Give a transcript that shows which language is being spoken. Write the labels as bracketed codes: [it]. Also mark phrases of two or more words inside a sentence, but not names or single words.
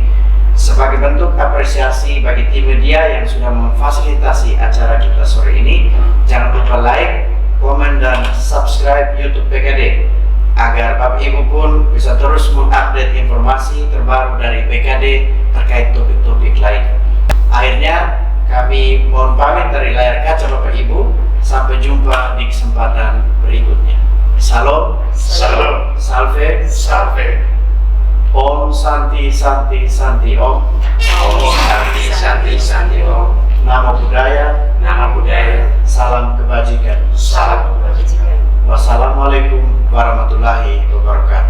[id] Sebagai bentuk apresiasi bagi tim media yang sudah memfasilitasi acara kita sore ini, jangan lupa like, komen, dan subscribe YouTube PKD agar Bapak Ibu pun bisa terus mengupdate informasi terbaru dari PKD terkait topik-topik lain. Akhirnya, kami mohon pamit dari layar kaca Bapak Ibu. Sampai jumpa di kesempatan berikutnya. Salam, Salam. salve, Salve. [sa] ॐ शान्ति शान्ति शान्ति ॐ. ॐ शान्ति शान्ति शान्ति ॐ. [pi] Namo Buddhaya, Nama budaya. [id] salam kebajikan. Salam kebajikan. [ar] والسلام عليكم ورحمة الله وبركاته.